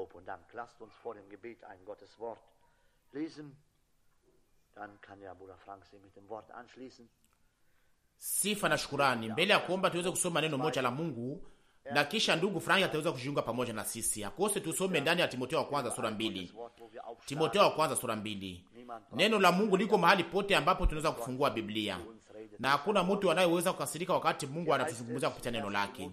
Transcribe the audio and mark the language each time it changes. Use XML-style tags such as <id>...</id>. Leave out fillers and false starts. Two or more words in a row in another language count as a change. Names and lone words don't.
<de>Dank. Lasst uns vor dem Gebet ein Gotteswort lesen. Dann kann ja Bruder Frank sich mit dem Wort anschließen.</de> <sw>Sifa na shukurani. Mbele ya kuomba tuweze kusoma neno moja la Mungu na kisha ndugu Frank ataweza kujiunga pamoja na sisi. Akose tusome ndani ya Timotheo wa kwanza sura 2. Timotheo wa kwanza sura 2. Neno la Mungu liko mahali pote ambapo tunaweza kufungua Biblia. Na hakuna mtu anayeweza kukasirika wakati Mungu anatuzungumzia kupitia neno lake.</sw>